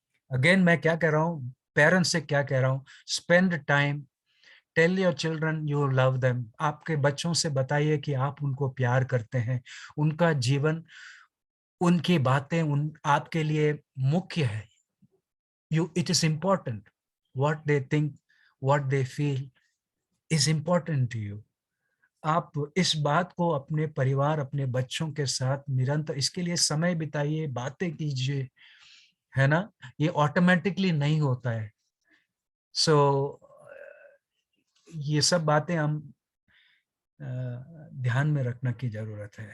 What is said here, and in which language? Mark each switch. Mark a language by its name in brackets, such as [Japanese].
[Hindi] Again मैं क्या कह रहा हूँ, पेरेंट्स से क्या कह रहा हूँ, [English] Spend time, tell your children you love them. [Hindi] आपके बच्चों से बताइए कि आप उनको प्यार करते हैं, उनका जीवन, उनकी बातें आपके लिए मुख्य है। [English] It is important. What they think, what they feel is important to you. [Hindi] आप इस बात को अपने परिवार, अपने बच्चों के साथ निरंतर इसके लिए समय बिताइए, बातें कीजिए, है ना। ये ऑटोमेटिकली नहीं होता है। सो ये सब बातें हम ध्यान में रखने की जरूरत है।